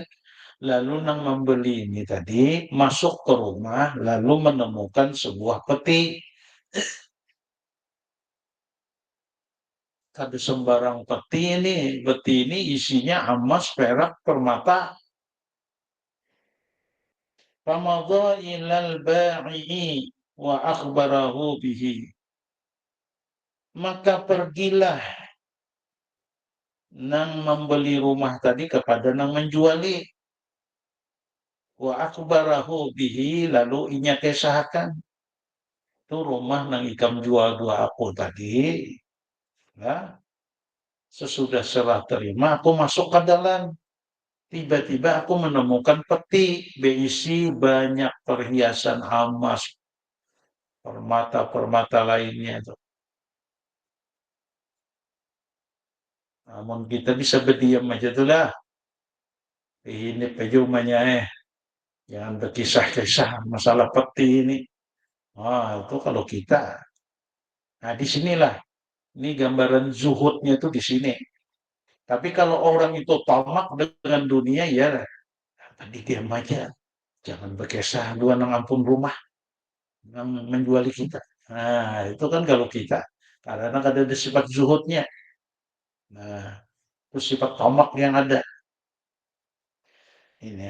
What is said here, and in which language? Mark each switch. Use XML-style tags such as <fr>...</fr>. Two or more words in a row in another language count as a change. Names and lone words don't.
<bjn>Lalu nang membeli ini tadi masuk ke rumah, lalu menemukan sebuah peti. Ada sembarang peti ini isinya emas, perak, permata.</bjn> <ar>فمضى إلى البائع وأخبره به,</ar> <bjn>maka pergilah nang membeli rumah tadi kepada nang menjuali.</bjn> <ar>وأخبره به,</ar> <bjn>lalu inya kesahkan, itu rumah nang ikam jual dua aku tadi, ya, sesudah serah terima aku masuk ke dalam, tiba-tiba aku menemukan peti berisi banyak perhiasan emas, permata-permata lainnya itu. Namun kita bisa berdiam aja tuh lah. Ini pejumanya jangan berkisah-kisah masalah peti ini. Itu kalau kita. Nah, disinilah. Ini gambaran zuhudnya itu di sini. Tapi kalau orang itu tamak dengan dunia, ya tadi diam aja. Jangan berkisah dua nang ampun rumah yang menjuali kita. Nah, itu kan kalau kita. Karena ada sifat zuhudnya. Nah, itu sifat tamak yang ada. Ini.</bjn>